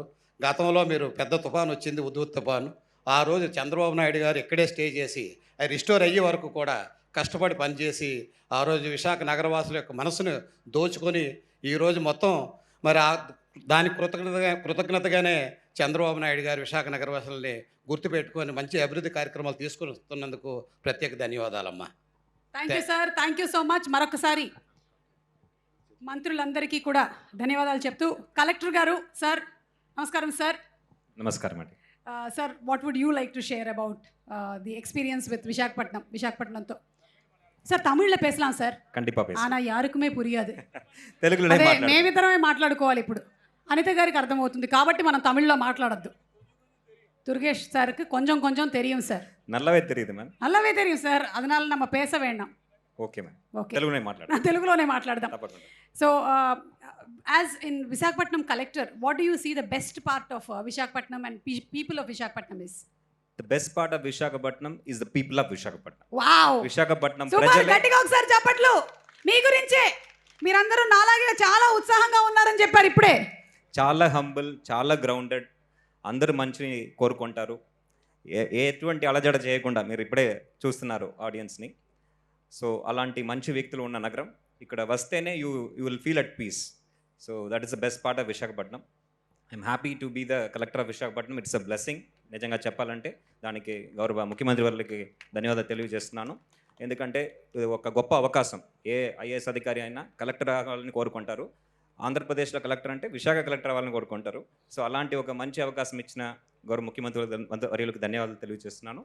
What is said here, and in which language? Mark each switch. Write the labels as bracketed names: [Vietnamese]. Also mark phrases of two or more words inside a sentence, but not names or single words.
[Telugu] గతంలో మీరు పెద్ద తుఫాను వచ్చింది, ఉద్దుత్ తుఫాను. ఆ రోజు చంద్రబాబు నాయుడు గారు ఇక్కడే స్టే చేసి అది రిస్టోర్ అయ్యే వరకు కూడా కష్టపడి పనిచేసి ఆ రోజు విశాఖ నగరవాసుల యొక్క మనసును దోచుకొని ఈరోజు మొత్తం మరి దాని కృతజ్ఞతగానే చంద్రబాబు నాయుడు గారు విశాఖ నగరవాసుల్ని గుర్తుపెట్టుకొని మంచి అభివృద్ధి కార్యక్రమాలు తీసుకొస్తున్నందుకు ప్రత్యేక ధన్యవాదాలమ్మా. [English] Thank you sir. Thank you so much. [Telugu] మరొకసారి మంత్రులందరికీ కూడా ధన్యవాదాలు చెప్తూ కలెక్టర్ గారు సార్ నమస్కారం సార్. నమస్కారం అండి. [English] sir what would you like to share about the experience with Visakhapatnam? [Tamil] சார் தமிழில் பேசலாம் சார். கண்டிப்பாக பேசலாம். ஆனால் யாருக்குமே పురియాదు. [Telugu] తెలుగులోనే అదే మాట్లాడాలి. మేమిద్దరమే మాట్లాడుకోవాలి. ఇప్పుడు అనిత గారికి అర్థమవుతుంది కాబట్టి మనం తమిళ్లో మాట్లాడద్దు. துர்கேஷ் சாருக்கு கொஞ்சம் கொஞ்சம் தெரியும் சார். நல்லாவே தெரியுது மேம். நல்லாவே தெரியும் சார். அதனால நம்ம பேச வேண்டாம். [English] okay ma'am, [Telugu] ఓకే తెలుగునే మాట్లాడతాను తెలుగులోనే మాట్లాడదాం. తప్పకుండా. [English] so as in Visakhapatnam collector, what do you see the best part of Visakhapatnam and people of Visakhapatnam is? the best part of Visakhapatnam is the people of Visakhapatnam. [Telugu] వావ్, విశాఖపట్నం సూపర్, ప్రజలే గట్టిగా ఒకసారి చప్పట్లు. మీ గురించే, మీరందరూ నాలాగే చాలా ఉత్సాహంగా ఉన్నారని చెప్పారు ఇప్పుడే. చాలా హంబుల్, చాలా గ్రౌండెడ్, అందరూ మంచిని కోరుకుంటారు. ఎటువంటి అలజడ చేయకుండా మీరు ఇప్పుడే చూస్తున్నారు ఆడియన్స్ని. సో అలాంటి మంచి వ్యక్తులు ఉన్న నగరం. ఇక్కడ వస్తేనే [English] you will feel at peace. so that is the best part of Visakhapatnam. I'm happy to be the collector of Visakhapatnam. It's a blessing. [Telugu] నిజంగా చెప్పాలంటే దానికి గౌరవ ముఖ్యమంత్రి వారికి ధన్యవాదాలు తెలియజేస్తున్నాను. ఎందుకంటే ఇది ఒక గొప్ప అవకాశం. ఏ ఐఏఎస్ అధికారి అయినా కలెక్టర్ అవ్వాలని కోరుకుంటారు. ఆంధ్రప్రదేశ్లో కలెక్టర్ అంటే విశాఖ కలెక్టర్ అవ్వాలని కోరుకుంటారు. సో అలాంటి ఒక మంచి అవకాశం ఇచ్చిన గౌరవ ముఖ్యమంత్రి వర్యులకు ధన్యవాదాలు తెలియజేస్తున్నాను.